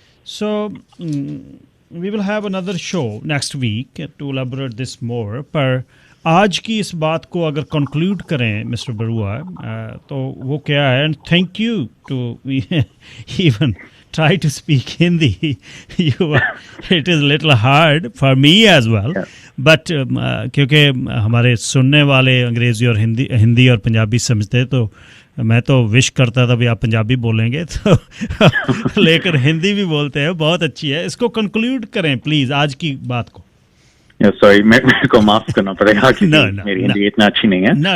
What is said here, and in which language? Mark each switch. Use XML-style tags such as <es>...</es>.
<en>So we will have another show next week to elaborate this more.</en> <hi>पर आज की इस बात को अगर कंक्लूड करें मिस्टर बरुआ, तो वो क्या है?</hi> <en>And thank you to even try to speak Hindi. It is a little hard for me as well.</en> <hi>But क्योंकि हमारे सुनने वाले अंग्रेजी और हिंदी और पंजाबी समझते हैं, तो मैं तो विश करता था भी आप पंजाबी बोलेंगे, तो लेकर हिंदी भी बोलते हैं. बहुत अच्छी है. इसको कंक्लूड करें प्लीज आज की बात को. सॉरी, मेरे को माफ करना पड़ेगा कि मेरी हिंदी इतना अच्छी नहीं है.</hi>